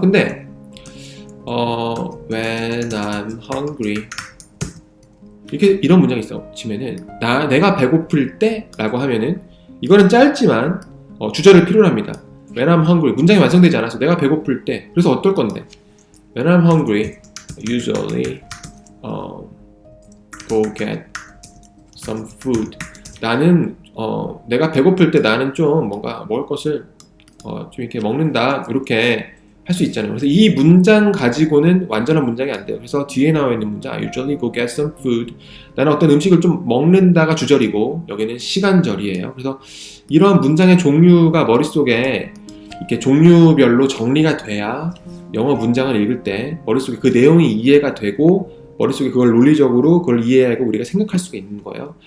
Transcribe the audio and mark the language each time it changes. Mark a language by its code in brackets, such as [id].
[ko] 근데 [en] when I'm hungry [ko] 이런 문장이 있어. 치면은 내가 배고플 때 라고 하면은 이거는 짧지만 주절을 필요로 합니다. [en] When I'm hungry [ko] 문장이 완성되지 않아서 내가 배고플 때. 그래서 어떨 건데? [en] When I'm hungry usually go get some food. [ko] 나는 내가 배고플 때 나는 좀 뭔가 먹을 것을 좀 이렇게 먹는다. 이렇게 할 수 있잖아요. 그래서 이 문장 가지고는 완전한 문장이 안 돼요. 그래서 뒤에 나와 있는 문장 [en] I usually go get some food. [ko] 나는 어떤 음식을 좀 먹는다가 주절이고 여기는 시간절이에요. 그래서 이런 문장의 종류가 머릿속에 이렇게 종류별로 정리가 돼야 영어 문장을 읽을 때 머릿속에 그 내용이 이해가 되고 머릿속에 그걸 논리적으로 그걸 이해하고 우리가 생각할 수가 있는 거예요.